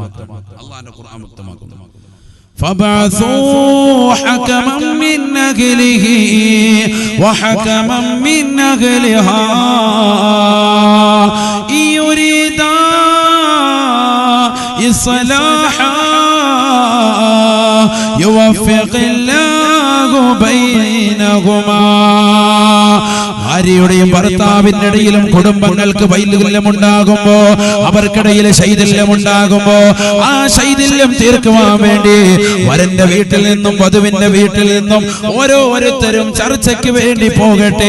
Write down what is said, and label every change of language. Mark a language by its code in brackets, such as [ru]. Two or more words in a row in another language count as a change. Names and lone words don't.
[ml] അള്ളാന്റെ ഖുർആൻ വ്യക്തമാക്കുന്നു. [ar] فبعثوا حكما من أهله وحكما من أهلها إن يريدا إصلاحا يوفق الله بينهما. [ml] ഭാര്യയുടെയും ഭർത്താവിന്റെ ഇടയിലും കുടുംബങ്ങൾക്ക് വൈകല്യമുണ്ടാകുമ്പോ, അവർക്കിടയിൽ ശൈഥില്യമുണ്ടാകുമ്പോ ആ ശൈഥില്യം തീർക്കുവാൻ വേണ്ടി വരന്റെ വീട്ടിൽ നിന്നും വധുവിന്റെ വീട്ടിൽ നിന്നും ഓരോരുത്തരും ചർച്ചയ്ക്ക് വേണ്ടി പോകട്ടെ.